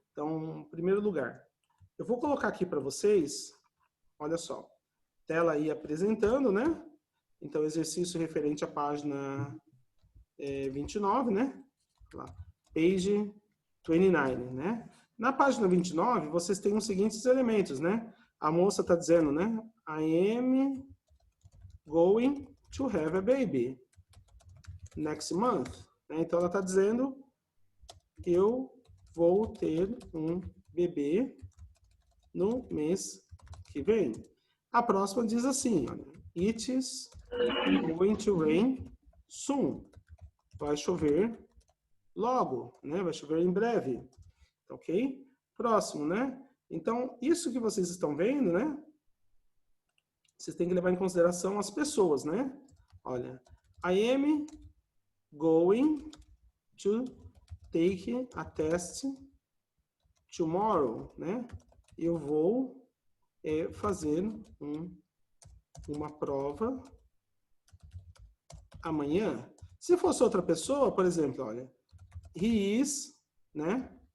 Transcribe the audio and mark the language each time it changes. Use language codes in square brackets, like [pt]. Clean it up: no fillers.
[pt] Então, em primeiro lugar, eu vou colocar aqui para vocês, olha só, tela aí apresentando, né? Então, exercício referente à página 29, né? Lá, [en] page 29, [pt] né? Na página 29, vocês têm os seguintes elementos, né? A moça está dizendo, né? [en] I am going to have a baby next month. [pt] Então, ela está dizendo eu vou ter um bebê no mês que vem. A próxima diz assim, olha, [en] it is going to rain soon. [pt] Vai chover logo, né? Vai chover em breve, ok? Próximo, né? Então, isso que vocês estão vendo, né? Vocês têm que levar em consideração as pessoas, né? Olha, [en] I am going to take a test tomorrow, [pt] né? Eu vou fazer uma prova amanhã. Se fosse outra pessoa, por exemplo, olha, [en] he is, [pt] né?